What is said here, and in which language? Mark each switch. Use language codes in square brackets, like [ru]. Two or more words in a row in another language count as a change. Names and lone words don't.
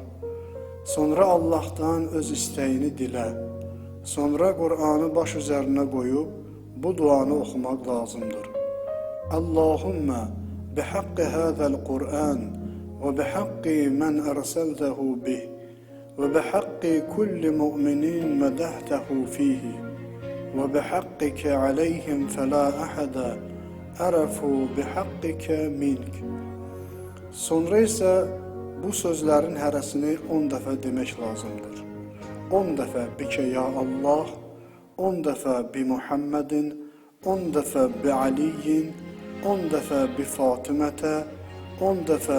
[az] Sonra Allahdan öz istəyini dilə. Sonra Qur'anı baş üzərinə qoyub bu duanı oxumaq lazımdır. [ar] اللهم بحق هذا القرآن وبحق من أرسلته به وبحق كل مؤمن مدحته فيه وبحقك عليهم فلا أحد أعرف بحقك منك. [az] Sonra isə bu sözlərin hərəsini 10 dəfə demək lazımdır. [ar] 10 dəfə بك يا الله, 10 dəfə بمحمد, 10 dəfə بعلي, 10 dəfə بفاطمة, 10 dəfə